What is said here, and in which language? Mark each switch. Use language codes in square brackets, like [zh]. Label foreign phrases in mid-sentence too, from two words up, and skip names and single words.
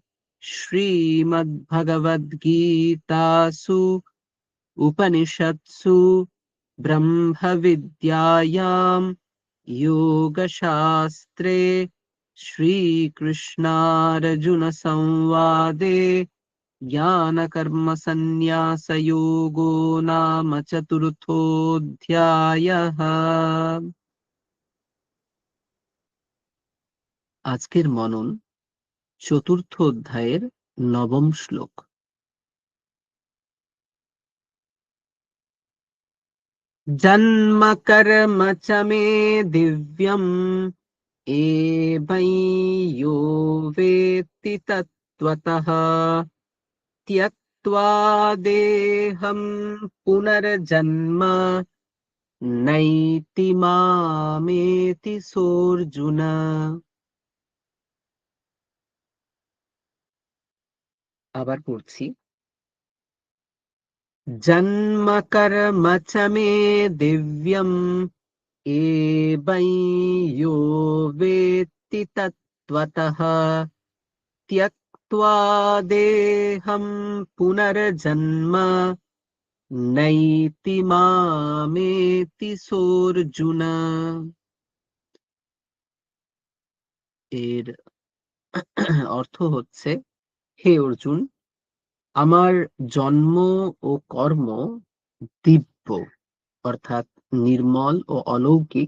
[sa] श्रीमद्भगवद्गीतासु उपनिषत्सु ब्रह्मविद्यायां योगशास्त्रे श्रीकृष्णार्जुनसंवादे ज्ञानकर्मसन्न्यासयोगो नाम चतुर्थोऽध्यायः। [bn] আজকের মনন চতুর্থ অধ্যায়ের নবম শ্লোক। [sa] জন্ম কর্ম চ মে দিব্যম এবৈ যো বেত্তি তত্ত্বতঃ त्यक्त्वा देहं पुनर्जन्म नैति मामेति सोऽर्जुन। [bn] আবার পড়ছি। [sa] জন্ম কর্ম চ মে দিব্যম এবৈ যো বেত্তি তত্ত্বতঃ त्यक्त्वा देहं पुनर्जन्म नैति मामेति सोऽर्जुन। [bn] এর অর্থ হচ্ছে, হে অর্জুন, আমার জন্ম ও কর্ম দিব্য অর্থাৎ নির্মল ও অলৌকিক।